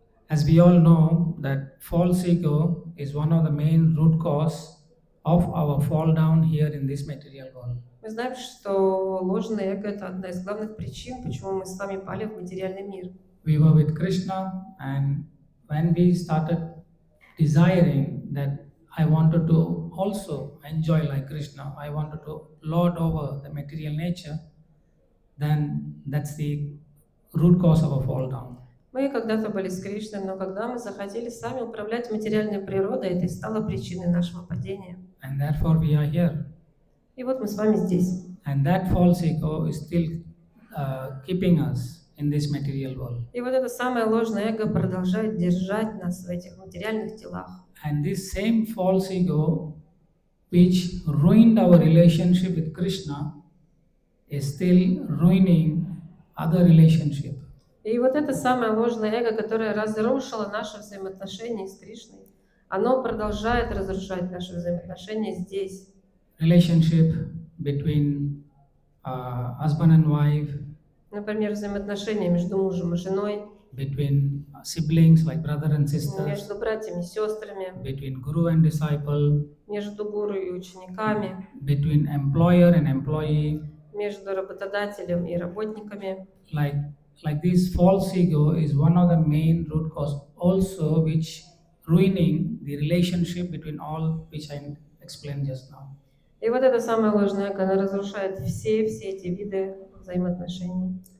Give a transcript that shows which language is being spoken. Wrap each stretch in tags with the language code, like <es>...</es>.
<en>As we all know, that false ego is one of the main root cause of our fall down here in this material world.</en> <ru>Мы знаем, что ложное эго – это одна из главных причин, почему мы с вами пали в материальный мир.</ru> <en>We were with Krishna, and when we started desiring that I wanted to also enjoy like Krishna, I wanted to lord over the material nature, then that's the root cause of our fall down.</en> <ru>Мы когда-то были с Кришной, но когда мы захотели сами управлять материальной природой, это и стало причиной нашего падения.</ru> <en>And therefore we are here.</en> <ru>И вот мы с вами здесь.</ru> <en>And that false ego is still keeping us in this material world.</en> <ru>И вот это самое ложное эго продолжает держать нас в этих материальных телах.</ru> <en>And this same false ego, which ruined our relationship with Krishna, is still ruining other relationships.</en> <ru>И вот это самое ложное эго, которое разрушило наши взаимоотношения с Кришной, оно продолжает разрушать наши взаимоотношения здесь.</ru> <en>Relationship between husband and wife,</en> <ru>Например, взаимоотношения между мужем и женой,</ru> <en>between siblings like brother and sister,</en> <ru>между братьями и сестрами,</ru> <en>between guru and disciple,</en> <ru>между гуру и учениками,</ru> <en>between employer and employee,</en> <ru>между работодателем и работниками.</ru> <en>Like this false ego is one of the main root cause also which ruining the relationship between all which I explained just now.</en> <ru>И вот это самое ложное эго, оно разрушает все эти виды взаимоотношений.</ru>